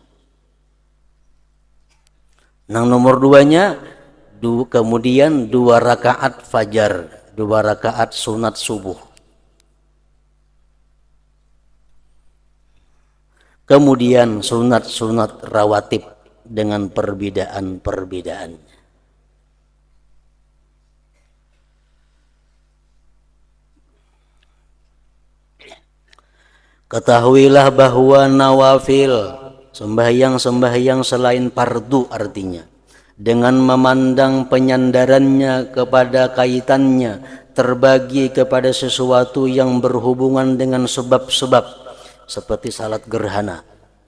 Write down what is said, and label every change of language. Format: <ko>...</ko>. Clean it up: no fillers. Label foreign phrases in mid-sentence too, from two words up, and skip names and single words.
<bjn>Nang nomor 2-nya, kemudian 2 rakaat fajar, 2 rakaat sunat subuh.</bjn> <id>Kemudian sunat-sunat rawatib dengan perbedaan-perbedaannya. Ketahuilah bahwa nawafil, sembahyang-sembahyang selain fardu artinya, dengan memandang penyandarannya kepada kaitannya, terbagi kepada sesuatu yang berhubungan dengan sebab-sebab, seperti salat gerhana.</id>